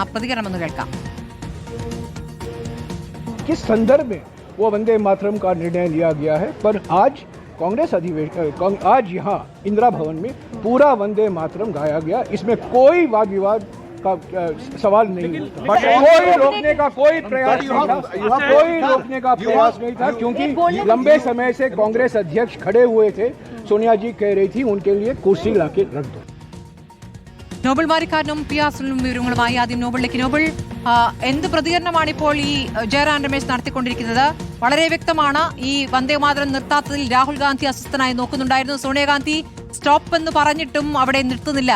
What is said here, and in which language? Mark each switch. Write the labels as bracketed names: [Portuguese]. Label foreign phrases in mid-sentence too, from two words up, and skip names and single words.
[Malayalam] പ്രതികരണം ഒന്ന് കേൾക്കാം. [Hindi] किस संदर्भ में वो वंदे मातरम का निर्णय लिया गया है, पर आज कांग्रेस आज यहाँ इंदिरा भवन में पूरा वंदे मातरम गाया गया. इसमें कोई वाद विवाद का सवाल नहीं था. कोई रोकने का कोई प्रयास नहीं था, क्योंकि लंबे समय से कांग्रेस अध्यक्ष खड़े हुए थे. सोनिया जी कह रही थी उनके लिए कुर्सी लाके रख दो. [Malayalam] നോബൽ മാരിക്കാരനും പിയാസുലും വിവരങ്ങളുമായി ആദ്യം നോബലിലേക്ക്. നോബൽ, എന്ത് പ്രതികരണമാണ് ഇപ്പോൾ ഈ ജയറാം രമേശ് നടത്തിക്കൊണ്ടിരിക്കുന്നത്? വളരെ വ്യക്തമാണ്, ഈ വന്ദേമാതരം നിർത്താത്തതിൽ രാഹുൽ ഗാന്ധി അസ്വസ്ഥനായി നോക്കുന്നുണ്ടായിരുന്നു. സോണിയാഗാന്ധി സ്റ്റോപ്പ് എന്ന് പറഞ്ഞിട്ടും അവിടെ നിർത്തുന്നില്ല.